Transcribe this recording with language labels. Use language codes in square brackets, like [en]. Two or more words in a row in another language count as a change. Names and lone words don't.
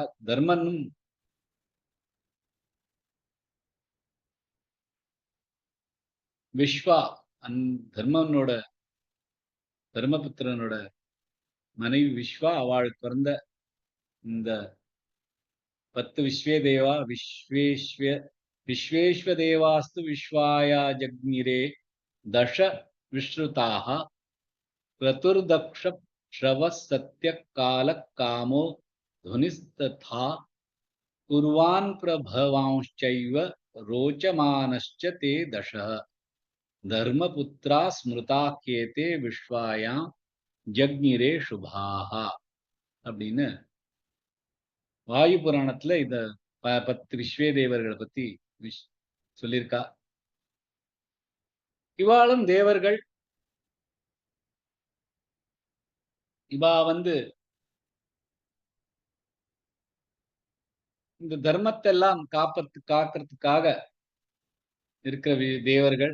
[ta] தர்மனும் விஸ்வா தர்மனோட தர்மபுத்திரனோட மனைவி விஸ்வா, அவளுக்கு பிறந்த இந்த 10 விஸ்வே தேவா. [sa] विश्वेस्व देवास्तु विश्वाया जज्ञिरे दश विश्रुताक क्रतुर्दक्ष श्रव सत्य काल कामो ध्वनिस्तथा कुर्वान् प्रभवांश्चैव रोचमानश्च ते दशः धर्मपुत्रा स्मृता केते विश्वायां जग्निरे शुभाः [ta] அப்படின்னு வாயு புராணத்துல இத 10 விஸ்வே தேவர்களை பத்தி சொல்லியிருக்கா. இவாளும் தேவர்கள். இவா இந்த தர்மத்தை எல்லாம் காக்கிறதுக்காக இருக்கிற தேவர்கள்.